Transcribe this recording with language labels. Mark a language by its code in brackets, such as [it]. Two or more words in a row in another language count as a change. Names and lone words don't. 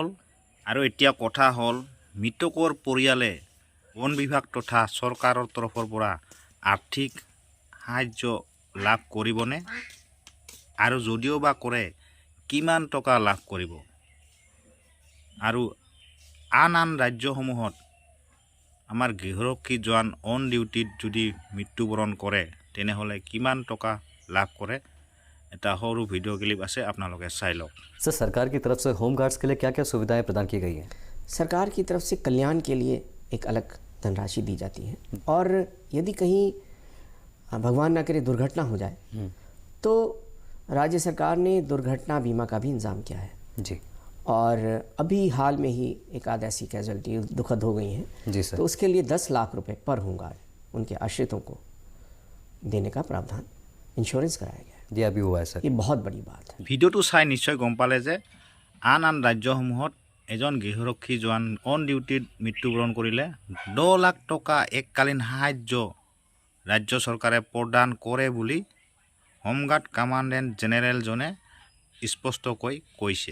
[as] আৰু এতিয়া কথা হ'ল, মৃতকৰ পৰিয়ালে বন বিভাগ তথা চৰকাৰৰ তৰফৰ পৰা আৰ্থিক সাহায্য লাভ কৰিবনে, আৰু যদিও বা কৰে কিমান টকা লাভ কৰিব, আৰু আন ৰাজ্যসমূহত আমাৰ গৃহৰক্ষী জোৱান অন ডিউটিত যদি মৃত্যুবৰণ কৰে তেনেহলে কিমান টকা লাভ কৰে। এটা সৰু ভিডিও ক্লিप আছে, আপোনালোকে চাই লওক। [hi] सर, सरकार की तरफ से होम गार्ड्स के लिए क्या क्या सुविधाएं प्रदान की गई हैं? सरकार की तरफ से कल्याण के लिए एक अलग धनराशि दी जाती है, और यदि कहीं भगवान ना करे दुर्घटना हो जाए तो राज्य सरकार ने दुर्घटना बीमा का भी इंतज़ाम किया है जी। और अभी हाल में ही एक आध ऐसी कैजुअलिटी दुखद हो गई हैं जी सर। तो उसके लिए 10 लाख रुपए पर होमगार्ड उनके आश्रितों को देने का प्रावधान इंश्योरेंस कराया गया है। ये अभी हुआ है सर। ये बहुत बड़ी बात है। [as] ভিডিওটো চাই নিশ্চয় গম পালে যে আন ৰাজ্যসমূহত এজন গৃহৰক্ষী জোৱান অন ডিউটিত মৃত্যুবৰণ কৰিলে 10 লাখ টকা এককালীন সাহায্য ৰাজ্য চৰকাৰে প্ৰদান কৰে বুলি হোমগাৰ্ড কমাণ্ডেণ্ট জেনেৰেলজনে স্পষ্টকৈ কৈছে।